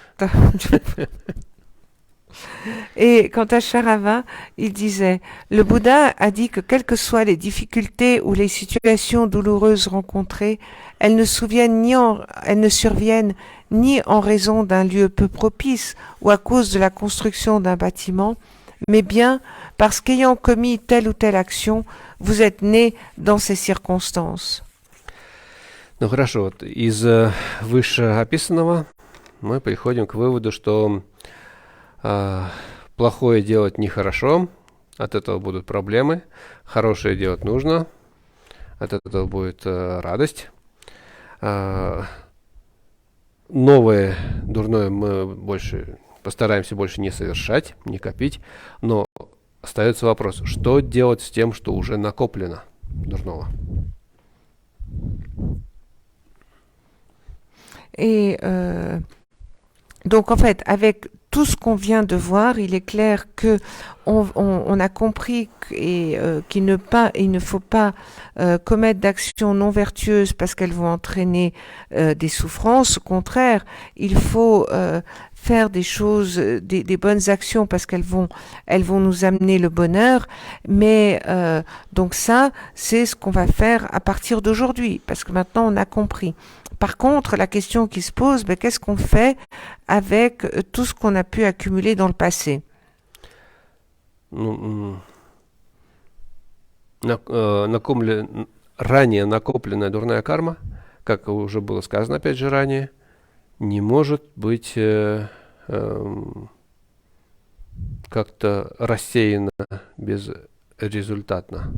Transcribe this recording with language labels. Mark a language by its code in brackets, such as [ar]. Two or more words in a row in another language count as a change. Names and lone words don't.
[fr] Et quant à Charava, il disait, le Bouddha a dit que quelles que soient les difficultés ou les situations douloureuses rencontrées, elles ne surviennent ni en raison d'un lieu peu propice ou à cause de la construction d'un bâtiment, mais bien parce qu'ayant commis telle ou telle action, vous êtes né dans ces circonstances. [ru] Ну хорошо, вот из вышеописанного мы приходим к выводу, что плохое делать нехорошо, от этого будут проблемы, хорошее делать нужно, от этого будет радость. Новое, дурное мы постараемся больше не совершать, не копить, но остается вопрос, что делать с тем, что уже накоплено дурного? [fr] Et donc en fait, avec tout ce qu'on vient de voir, il est clair que on a compris qu'il ne faut pas commettre d'actions non vertueuses parce qu'elles vont entraîner des souffrances. Au contraire, il faut faire des choses, des bonnes actions parce qu'elles vont nous amener le bonheur. Mais donc ça, c'est ce qu'on va faire à partir d'aujourd'hui parce que maintenant on a compris. Par contre, la question qui se pose, qu'est-ce qu'on fait avec tout ce qu'on a pu accumuler dans le passé? [ru] Ранее накопленная дурная карма, как уже было сказано опять же ранее, не может быть как-то рассеяна безрезультатно.